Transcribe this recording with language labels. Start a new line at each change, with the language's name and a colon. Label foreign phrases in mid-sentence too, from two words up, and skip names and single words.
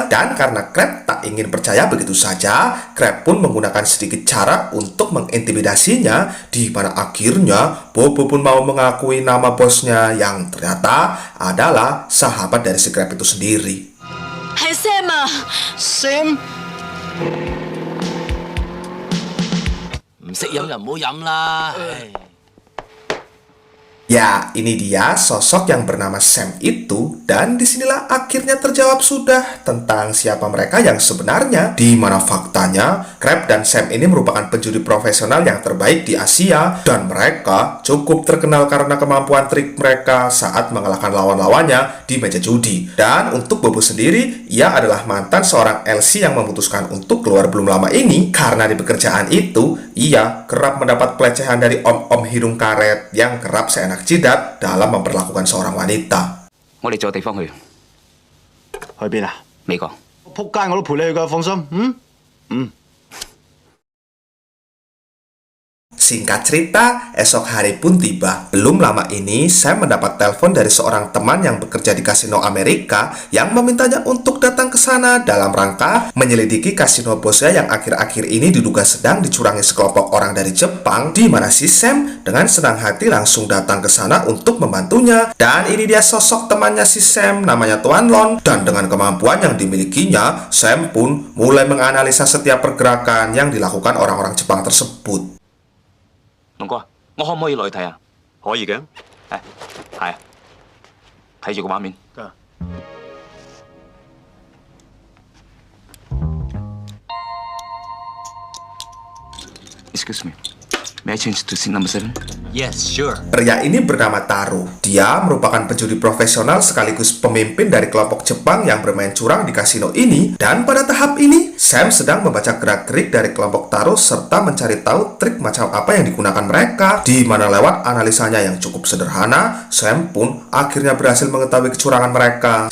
Indonesian: Dan karena Crab tak ingin percaya begitu saja, Crab pun menggunakan sedikit cara untuk mengintimidasinya, di mana akhirnya Bobo pun mau mengakui nama bosnya yang ternyata adalah sahabat dari si Crab itu sendiri.
Cantonese: Hai Sam à. Sam. 唔識飲就唔好飲啦。唉
Indonesian: Ya, ini dia sosok yang bernama Sam itu, dan disinilah akhirnya terjawab sudah tentang siapa mereka yang sebenarnya. Di mana faktanya, Crab dan Sam ini merupakan penjudi profesional yang terbaik di Asia, dan mereka cukup terkenal karena kemampuan trik mereka saat mengalahkan lawan-lawannya di meja judi. Dan untuk Bobo sendiri, ia adalah mantan seorang LC yang memutuskan untuk keluar belum lama ini, karena di pekerjaan itu, ia kerap mendapat pelecehan dari om-om hidung karet yang kerap seenak jidat dalam memperlakukan seorang wanita.
Cantonese: 我哋找地方去，去邊啊？美國。仆街我都陪你去㗎，放心。
Indonesian: Singkat cerita, esok hari pun tiba. Belum lama ini, Sam mendapat telepon dari seorang teman yang bekerja di kasino Amerika yang memintanya untuk datang ke sana dalam rangka menyelidiki kasino bosnya yang akhir-akhir ini diduga sedang dicurangi sekelompok orang dari Jepang, di mana si Sam dengan senang hati langsung datang ke sana untuk membantunya. Dan ini dia sosok temannya si Sam, namanya Tuan Lon. Dan dengan kemampuan yang dimilikinya, Sam pun mulai menganalisa setiap pergerakan yang dilakukan orang-orang Jepang tersebut.
Cantonese: 龍哥，我可唔可以落去睇啊？可以嘅。係啊，睇住個畫面。得。
English: Excuse me, may I change to seat number 7? Yes, sure.
Indonesian: Pria ini bernama Taro. Dia merupakan penjudi profesional sekaligus pemimpin dari kelompok Jepang yang bermain curang di kasino ini. Dan pada tahap ini, Sam sedang membaca gerak-gerik dari kelompok Taro serta mencari tahu trik macam apa yang digunakan mereka. Di mana lewat analisanya yang cukup sederhana, Sam pun akhirnya berhasil mengetahui kecurangan mereka.